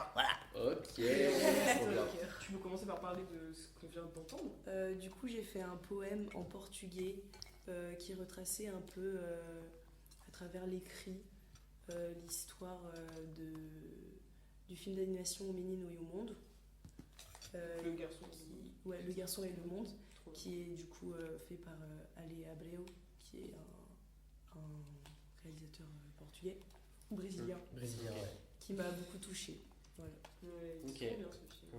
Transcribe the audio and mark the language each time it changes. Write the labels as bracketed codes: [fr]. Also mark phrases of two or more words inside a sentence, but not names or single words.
[fr] Voilà. Ok. Tu peux commencer par parler de ce qu'on vient d'entendre. Du coup, j'ai fait un poème en portugais qui retraçait un peu à travers l'écrit l'histoire du film d'animation Au menino e o mundo. Le garçon. Le garçon et le monde, Trop bien. qui est du coup fait par Ale Abreu, qui est un réalisateur portugais, brésilien, Brésilien, ouais. qui m'a beaucoup touchée. Voilà. Ouais, Ok. c'est trop bien ce film.